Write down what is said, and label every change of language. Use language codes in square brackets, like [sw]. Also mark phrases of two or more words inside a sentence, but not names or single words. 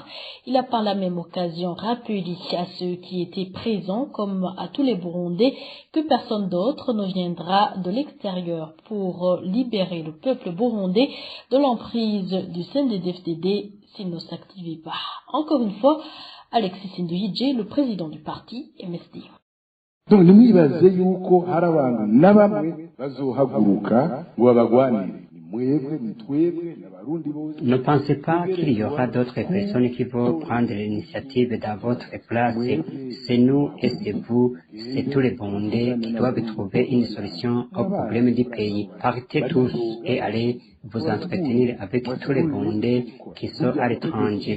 [fr] Il a par la même occasion rappelé à ceux qui étaient présents comme à tous les Burundais que personne d'autre ne viendra de l'extérieur pour libérer le peuple burundais de l'emprise du CNDD-FDD s'il ne s'activait pas. Encore une fois, Alexis Nduhije, le président du parti MSD. [rn] Donc nimwibaze yuko hari abantu nabamwe bazohaguruka ngo babagwanire. [fr] Ne pensez pas qu'il y aura d'autres personnes qui vont prendre l'initiative dans votre place. C'est nous et c'est vous, c'est tous les Burundais qui doivent trouver une solution aux problèmes du pays. Partez tous et allez vous entretenir avec tous les Burundais qui sont à l'étranger.